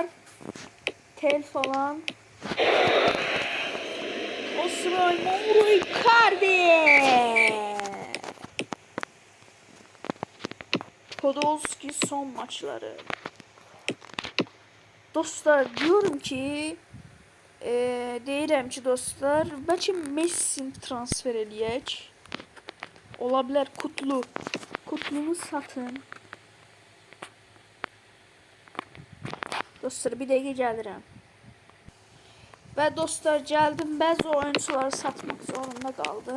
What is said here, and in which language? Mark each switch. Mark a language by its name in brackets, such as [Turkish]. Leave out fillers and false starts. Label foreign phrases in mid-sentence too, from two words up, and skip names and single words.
[Turkish] Tel falan. Galatasaray, Mauro Icardi. Podolski son maçları. [Azerbaijani] Dostlar [Turkish] diyorum ki [Azerbaijani] deyirəm ki dostlar, bəlkə Messi transfer eləyək. Ola bilər Kutlunu satın. Dostlar bir dəqiqə gəlirəm. Və dostlar gəldim, bəzi oyuncuları satmaq zorunda qaldım.